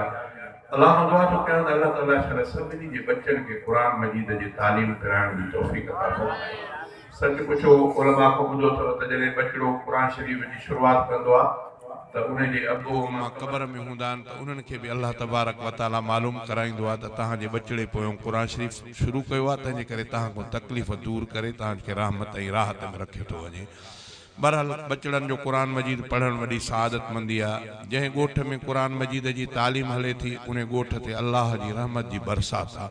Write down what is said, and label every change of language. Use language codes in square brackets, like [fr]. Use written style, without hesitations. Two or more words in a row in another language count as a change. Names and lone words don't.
[sd] अल्लाह खां दुआ थो कयां त अल्लाह ताला शायदि सभिनी जे बच्चनि खे क़ुरान मजीद जी तालीम कराइण जी तौफ़ीक़ अता फरमाए। सच पुछो उलमा को ॿुधो अथव त जॾहिं बचिड़ो क़ुरान शरीफ़ जी शुरूआत कंदो आहे त उन जे अबो मां क़बर में हूंदा आहिनि त उन्हनि खे बि अल्लाह [ar] تبارك وتعالى [sd] मालूम कराईंदो आहे त तव्हांजे बचिड़े पोयों क़ुरान शरीफ़ शुरू कयो आहे तंहिंजे करे तव्हां को तकलीफ़ दूर करे तव्हांखे रहमत ऐं राहत में रखियो थो वञे। बहरहाल बचड़नि जो क़ुरान मजीद पढ़ण वॾी सआदतमंदी आहे। जंहिं ॻोठ में क़ुरान मजीद जी तालीम हले थी उन ॻोठ ते अल्लाह जी रहमत जी बरसात आहे।